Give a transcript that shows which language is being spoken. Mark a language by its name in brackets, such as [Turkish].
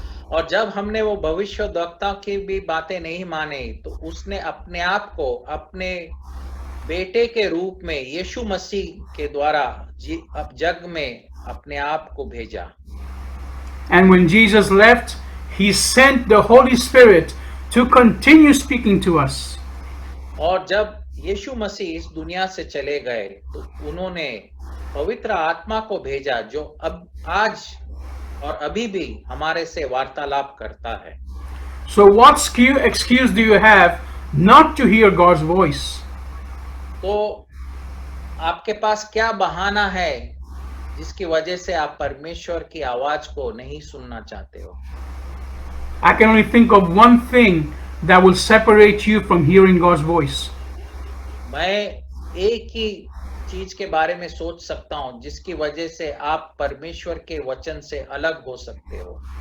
[Hindi] और जब हमने वो भविष्यद्वक्ता की भी बातें नहीं माने तो उसने अपने आप को अपने बेटे के रूप में यीशु मसीह के द्वारा अब जग में अपने आप को भेजा। [English] And when Jesus left, he sent the Holy Spirit to continue speaking to us. [Hindi] और जब यीशु मसीह इस दुनिया से चले गए तो उन्होंने पवित्र आत्मा को भेजा जो अब आज और अभी भी हमारे से वार्तालाप करता है। [English] So what excuse do you have not to hear God's voice? [Hindi] तो आपके पास क्या बहाना है जिसकी वजह से आप परमेश्वर की आवाज को नहीं सुनना चाहते हो? [English] I can only think of one thing that will separate you from hearing God's voice. [Hindi] मैं एक ही चीज के बारे में सोच सकता हूं जिसकी वजह से आप परमेश्वर के वचन से अलग हो सकते हो,